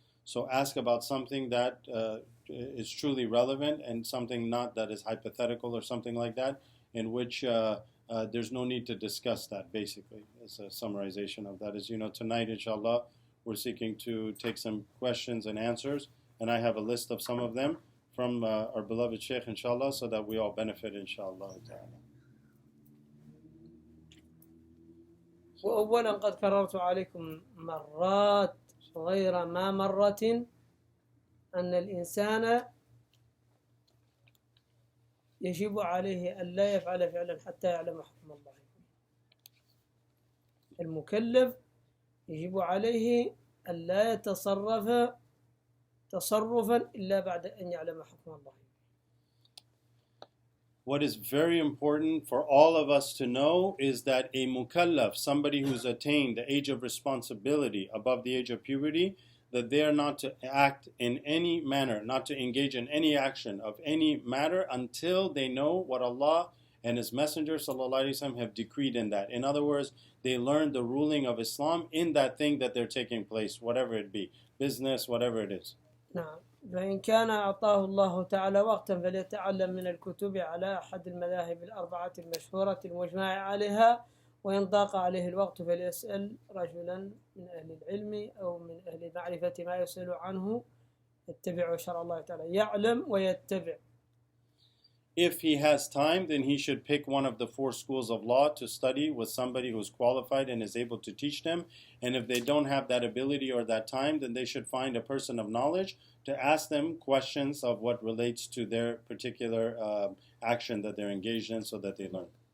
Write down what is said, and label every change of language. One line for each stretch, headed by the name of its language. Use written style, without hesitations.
English: So ask about something that is truly relevant and something not that is hypothetical or something like that, in which there's no need to discuss that, basically. As a summarization of that is, tonight, inshallah, we're seeking to take some questions and answers, and I have a list of some of them from our beloved shaykh, inshallah, so that we all benefit, inshallah.
Arabic: وأولا قد كررت عليكم مرات غير ما مرة أن الإنسان يجب عليه أن لا يفعل فعلا حتى يعلم حكم الله. المكلف يجب عليه أن لا يتصرف تصرفا إلا بعد أن يعلم حكم الله.
English: What is very important for all of us to know is that a mukallaf, somebody who's attained the age of responsibility above the age of puberty, that they are not to act in any manner, not to engage in any action of any matter until they know what Allah and His Messenger ﷺ have decreed in that. In other words, they learn the ruling of Islam in that thing that they're taking place, whatever it be, business, whatever it is.
Arabic: نعم. فإن كان أعطاه الله تعالى وقتا فليتعلم من الكتب على أحد المذاهب الأربعة المشهورة المجمع عليها، وإن ضاق عليه الوقت فليسأل رجلا من أهل العلم أو من أهل معرفة ما يسأل عنه يتبع شرع الله تعالى، يعلم ويتبع.
English: If he has time, then he should pick one of the 4 schools of law to study with somebody who's qualified and is able to teach them. And if they don't have that ability or that time, then they should find a person of knowledge to ask them questions of what relates to their particular action that they're engaged in so that they learn.